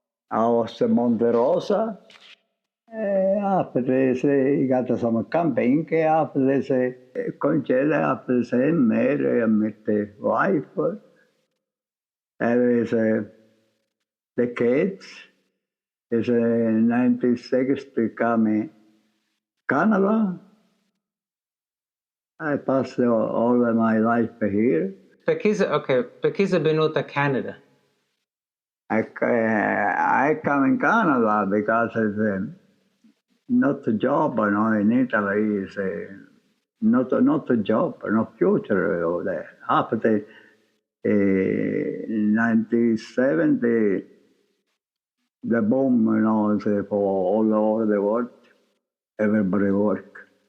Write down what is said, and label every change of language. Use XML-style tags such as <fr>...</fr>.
<en>I was Monte Rosa. After they got some camping, after they say, concede, after they say, marry and meet the wife. There is the kids. It's 1960 coming Canada. I passed all of my life here.</en> <it>Perché sei venuto a Canada?</it> <en>I come in Canada because it's not a job, in Italy is not a job, no future over there. After 1970, the boom, for all over the world, everybody work.</en>